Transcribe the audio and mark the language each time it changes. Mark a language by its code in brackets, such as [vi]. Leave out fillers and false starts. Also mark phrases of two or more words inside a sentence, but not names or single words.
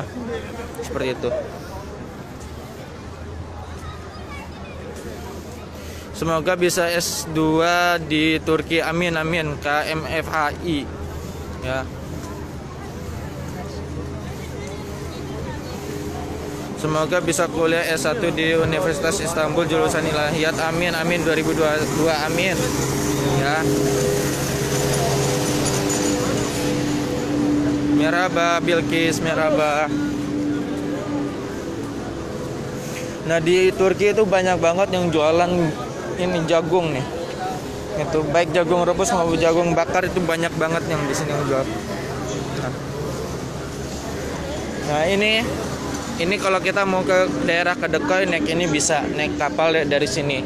[id] Seperti itu. Semoga bisa S2 di Turki. Amin amin. KMFHI. Ya. Semoga bisa kuliah S1 di Universitas Istanbul jurusan Ilahiyat. Amin amin 2022 amin. Ya. Merhaba Bilqis, merhaba. Nah, di Turki itu banyak banget yang jualan ini jagung nih. Itu baik jagung rebus maupun jagung bakar, itu banyak banget yang di sini jual. Nah, ini kalau kita mau ke daerah Kadıköy naik ini bisa naik kapal dari sini.